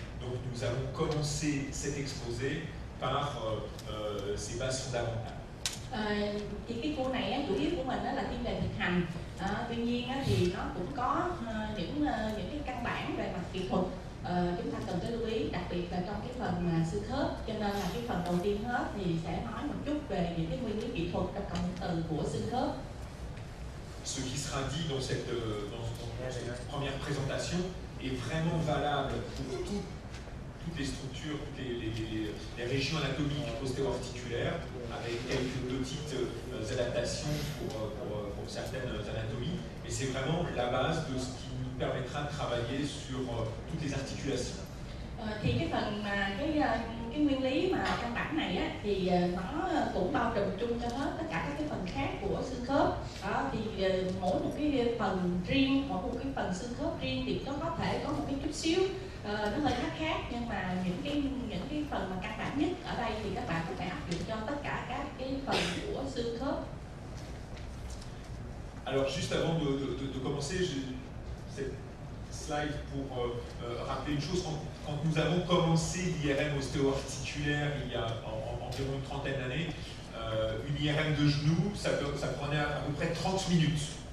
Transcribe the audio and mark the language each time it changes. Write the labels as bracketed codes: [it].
[fr] Donc nous allons commencer cet exposé par ces bases fondamentales. [vi] Thì cái cours này chủ yếu của mình là thiên về thực hành. Tuy nhiên thì nó cũng có những cái căn bản về mặt kỹ thuật chúng ta cần phải lưu ý, đặc biệt là trong cái phần xương khớp. Cho nên là cái phần đầu tiên hết thì sẽ nói một chút về những cái nguyên lý kỹ thuật trong cộng hưởng từ của xương khớp. [fr] Ce qui sera dit dans cette première présentation est vraiment valable pour toutes les structures, les régions anatomiques ostéo-articulaires, avec quelques petites adaptations pour certaines anatomies. Mais c'est vraiment la base de ce qui nous permettra de travailler sur toutes les articulations. [vi] Thì cái phần mà cái nguyên lý mà căn bản này thì nó cũng bao trùm chung cho hết tất cả các cái phần khác của xương khớp. Thì mỗi một cái phần riêng, mỗi một cái phần xương khớp riêng thì nó có thể có một cái chút xíu nó hơi khác, nhưng mà những cái phần mà căn bản nhất ở đây thì các bạn có thể áp dụng cho tất cả các cái phần của xương khớp. [fr] Alors juste avant de commencer, cette slide pour rappeler une chose. Quand nous avons commencé l'IRM ostéo-articulaire il y a environ une trentaine d'années, une IRM de genou, ça prenait à peu près 30 minutes.